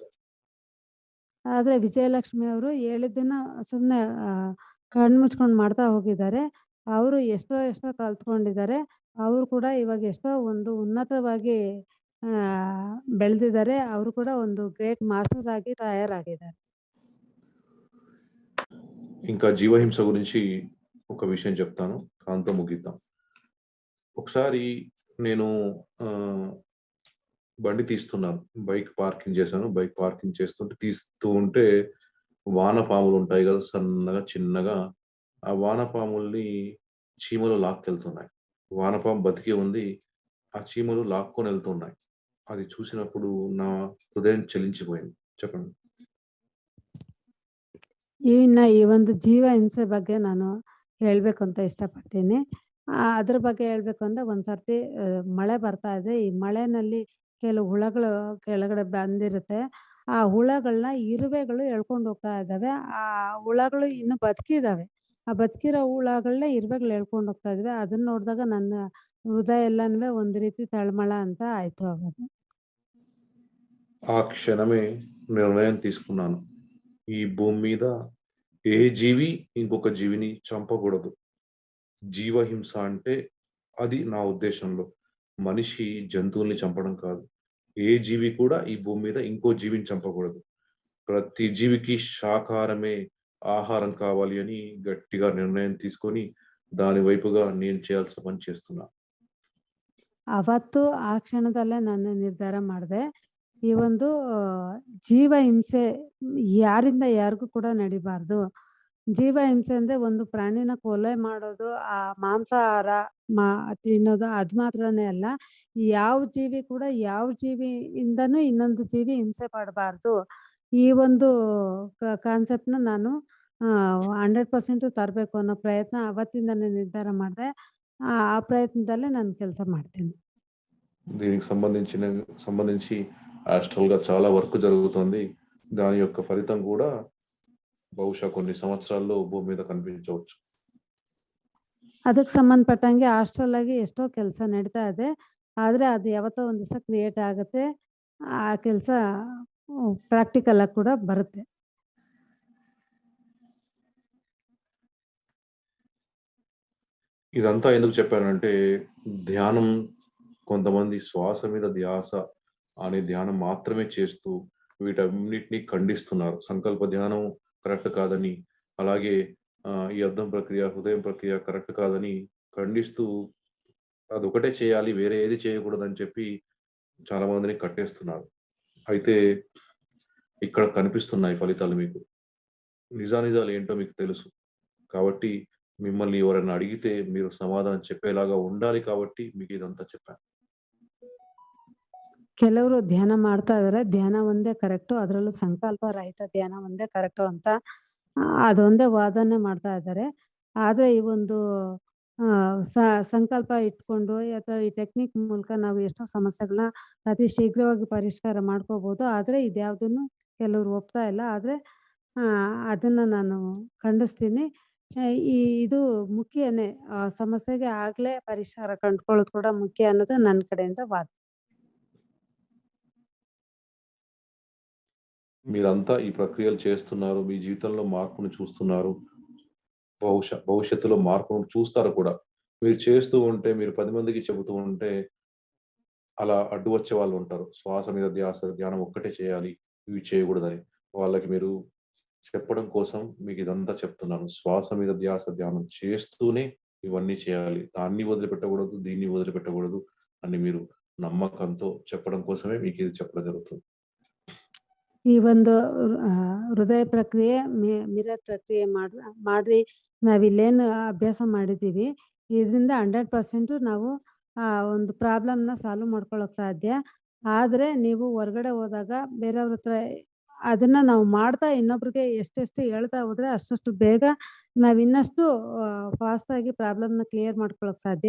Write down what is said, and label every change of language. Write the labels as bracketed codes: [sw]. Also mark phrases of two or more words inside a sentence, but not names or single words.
[kn] ಆದ್ರೆ ವಿಜಯಲಕ್ಷ್ಮಿ ಅವರು ಹೇಳಿದ್ದನ್ನ ಸುಮ್ನೆ ಕಣ್ಣು ಮುಚ್ಕೊಂಡು ಮಾಡ್ತಾ ಹೋಗಿದ್ದಾರೆ. ಅವರು ಎಷ್ಟೋ ಕಲ್ತ್ಕೊಂಡಿದ್ದಾರೆ. ಅವರು ಕೂಡ ಇವಾಗ ಎಷ್ಟೋ ಒಂದು ಉನ್ನತವಾಗಿ ಬೆಳೆದಿದ್ದಾರೆ. ಅವರು ಕೂಡ ಒಂದು [en] great master [kn] ಆಗಿ ತಯಾರಾಗಿದ್ದಾರೆ. [te] ఇంకా జీవహింస గురించి ఒక విషయం చెప్తాను. దాంతో ముగిద్దాం. ఒకసారి నేను బండి తీస్తున్నాను. [en] bike parking [te] చేశాను. [en] bike parking [te] తీస్తూ ఉంటే వానపాములుంటాయి గదా! సన్నగా, చిన్నగా. ఆ వానపాముల్ని చీమలు లాక్కెళ్తున్నాయి. వానపాము బతికే ఉంది. ఆ చీమలు లాక్కొనెళ్తున్నాయి. అది చూసినప్పుడు నా హృదయం చలించిపోయింది. చెప్పండి. [kn] ಈ ಒಂದು ಜೀವ ಹಿಂಸೆ ಬಗ್ಗೆ ನಾನು ಹೇಳ್ಬೇಕು ಅಂತ ಇಷ್ಟಪಡ್ತೀನಿ. ಅದ್ರ ಬಗ್ಗೆ ಹೇಳ್ಬೇಕು ಅಂದ್ರೆ ಒಂದ್ಸರ್ತಿ ಮಳೆ ಬರ್ತಾ ಇದೆ. ಈ ಮಳೆನಲ್ಲಿ ಕೆಲವು ಹುಳಗಳು ಕೆಳಗಡೆ ಬಂದಿರುತ್ತೆ. ಆ ಹುಳಗಳನ್ನ ಇರುವೆಗಳು ಎಳ್ಕೊಂಡು ಹೋಗ್ತಾ ಇದ್ದಾವೆ. ಆ ಹುಳಗಳು ಇನ್ನು ಬದುಕಿದಾವೆ. ಆ ಬದುಕಿರೋ ಹುಳಗಳನ್ನ ಇರುವೆಗಳು ಎಳ್ಕೊಂಡು ಹೋಗ್ತಾ ಇದಾವೆ. ಅದನ್ನ ನೋಡಿದಾಗ ನನ್ನ ಹೃದಯ ಎಲ್ಲಾನುವೆ ಒಂದು ರೀತಿ ತಳಮಳ ಅಂತ ಆಯ್ತು ಅವಾಗ. [te] ఆ క్షణమే నిర్ణయం తీసుకున్నాను. ఈ భూమి మీద ఏ జీవి ఇంకొక జీవిని చంపకూడదు. జీవహింస అంటే అది నా ఉద్దేశంలో. మనిషి జంతువుల్ని చంపడం కాదు. ఏ జీవి కూడా ఈ భూమి మీద ఇంకో జీవిని చంపకూడదు. ప్రతి జీవికి శాకాహారమే ఆహారం కావాలి అని గట్టిగా నిర్ణయం తీసుకొని దాని వైపుగా నేను చేయాల్సిన పని చేస్తున్నా. [kn] ಅವತ್ತು ಆ ಕ್ಷಣದಲ್ಲೇ ನಾನು ನಿರ್ಧಾರ ಮಾಡಿದೆ. ಈ ಒಂದು ಜೀವ ಹಿಂಸೆ ಯಾರಿಂದ ಯಾರಿಗೂ ಕೂಡ ನಡಿಬಾರ್ದು. ಜೀವ ಹಿಂಸೆ ಅಂದ್ರೆ ಒಂದು ಪ್ರಾಣಿನ ಕೊಲೆ ಮಾಡೋದು, ಮಾಂಸಾಹಾರ ತಿನ್ನೋದು ಅದು ಮಾತ್ರನೇ ಅಲ್ಲ. ಯಾವ ಜೀವಿ ಕೂಡ ಯಾವ ಜೀವಿಯಿಂದನೂ ಇನ್ನೊಂದು ಜೀವಿ ಹಿಂಸೆ ಪಡಬಾರ್ದು. ಈ ಒಂದು ಕಾನ್ಸೆಪ್ಟ್‌ನ ನಾನು 100% ತರಬೇಕು ಅನ್ನೋ ಪ್ರಯತ್ನ ಅವತ್ತಿಂದನೇ ನಿರ್ಧಾರ ಮಾಡಿದೆ. ಆ ಪ್ರಯತ್ನದಲ್ಲೇ ನಾನು ಕೆಲಸ ಮಾಡ್ತೀನಿ. [te] దీనికి సంబంధించి ఆస్ట్రల్‌గా చాలా వర్క్ జరుగుతోంది. దాని యొక్క ఫలితం కూడా బహుశా కొన్ని సంవత్సరాల్లో భూమి మీద కనిపించవచ్చు. [kn] ಅದಕ್ಕೆ ಸಂಬಂಧಪಟ್ಟಂಗೆ ಹಾಸ್ಟೆಲ್ ಆಗಿ ಎಷ್ಟೋ ಕೆಲಸ ನಡೀತಾ ಇದೆ. ಆದ್ರೆ ಅದು ಯಾವತ್ತೋ ಒಂದು ದಿವಸ ಕ್ರಿಯೇಟ್ ಆಗುತ್ತೆ. ಆ ಕೆಲಸ ಪ್ರಾಕ್ಟಿಕಲ್ ಆಗಿ ಕೂಡ ಬರುತ್ತೆ. [te] ఇదంతా ఎందుకు చెప్పానంటే ధ్యానం కొంతమంది శ్వాస మీద ధ్యాస అనే ధ్యానం మాత్రమే చేస్తూ వీటన్నిటిని ఖండిస్తున్నారు. సంకల్ప ధ్యానం కరెక్ట్ కాదని, అలాగే ఈ అద్దం ప్రక్రియ, హృదయం ప్రక్రియ కరెక్ట్ కాదని ఖండిస్తూ అదొకటే చేయాలి, వేరే ఏది చేయకూడదని చెప్పి చాలా మందిని కట్టేస్తున్నారు. అయితే ఇక్కడ కనిపిస్తున్నాయి ఫలితాలు మీకు. నిజానిజాలు ఏంటో మీకు తెలుసు. కాబట్టి మిమ్మల్ని ఎవరైనా అడిగితే మీరు సమాధానం చెప్పేలాగా ఉండాలి కాబట్టి మీకు ఇదంతా చెప్పాను. [kn] ಕೆಲವರು ಧ್ಯಾನ ಮಾಡ್ತಾ ಇದಾರೆ. ಧ್ಯಾನ ಒಂದೇ ಕರೆಕ್ಟು. ಅದರಲ್ಲೂ ಸಂಕಲ್ಪ ರಹಿತ ಧ್ಯಾನ ಒಂದೇ ಕರೆಕ್ಟು ಅಂತ ಅದೊಂದೇ ವಾದನೆ ಮಾಡ್ತಾ ಇದ್ದಾರೆ. ಆದ್ರೆ ಈ ಒಂದು ಸಂಕಲ್ಪ ಇಟ್ಕೊಂಡು ಅಥವಾ ಈ ಟೆಕ್ನಿಕ್ ಮೂಲಕ ನಾವು ಎಷ್ಟೋ ಸಮಸ್ಯೆಗಳನ್ನ ಅತಿ ಶೀಘ್ರವಾಗಿ ಪರಿಷ್ಕಾರ ಮಾಡ್ಕೋಬಹುದು. ಆದ್ರೆ ಇದ್ಯಾವುದನ್ನು ಕೆಲವರು ಒಪ್ತಾ ಇಲ್ಲ. ಆದ್ರೆ ಅದನ್ನ ನಾನು ಖಂಡಿಸ್ತೀನಿ. ಇದು ಮುಖ್ಯನೇ. ಸಮಸ್ಯೆಗೆ ಆಗ್ಲೇ ಪರಿಷ್ಕಾರ ಕಂಡುಕೊಳ್ಳೋದು ಕೂಡ ಮುಖ್ಯ ಅನ್ನೋದು ನನ್ನ ಕಡೆಯಿಂದ ವಾದ. [te] మీరంతా ఈ ప్రక్రియలు చేస్తున్నారు. మీ జీవితంలో మార్పును చూస్తున్నారు. భవిష్యత్తులో మార్పును చూస్తారు కూడా. మీరు చేస్తూ ఉంటే, మీరు 10 మందికి చెబుతూ ఉంటే అలా అడ్డు వచ్చే వాళ్ళు ఉంటారు. శ్వాస మీద ధ్యాస, ధ్యానం ఒక్కటే చేయాలి, ఇవి చేయకూడదని. వాళ్ళకి మీరు చెప్పడం కోసం మీకు ఇదంతా చెప్తున్నాను. శ్వాస మీద ధ్యాస, ధ్యానం చేస్తూనే ఇవన్నీ చేయాలి. దాన్ని వదిలిపెట్టకూడదు, దీన్ని వదిలిపెట్టకూడదు అని మీరు నమ్మకంతో చెప్పడం కోసమే మీకు ఇది చెప్పడం జరుగుతుంది. [kn] ಈ ಒಂದು ಹೃದಯ ಪ್ರಕ್ರಿಯೆ, ಮಿರರ್ ಪ್ರಕ್ರಿಯೆ ಮಾಡಿ ನಾವಿಲ್ಲೇನು ಅಭ್ಯಾಸ ಮಾಡಿದ್ದೀವಿ, ಇದರಿಂದ 100% ನಾವು ಒಂದು [en] problem solve [kn] ಮಾಡ್ಕೊಳ್ಳೋಕೆ ಸಾಧ್ಯ. ಆದ್ರೆ ನೀವು ಹೊರಗಡೆ ಹೋದಾಗ ಬೇರೆಯವ್ರ ಹತ್ರ ಅದನ್ನ ನಾವು ಮಾಡ್ತಾ ಇನ್ನೊಬ್ರಿಗೆ ಎಷ್ಟೆಷ್ಟು ಹೇಳ್ತಾ ಹೋದ್ರೆ ಅಷ್ಟಷ್ಟು ಬೇಗ ನಾವು ಇನ್ನಷ್ಟು ಫಾಸ್ಟಾಗಿ [en] problem clear [kn] ಮಾಡ್ಕೊಳ್ಳೋಕೆ ಸಾಧ್ಯ.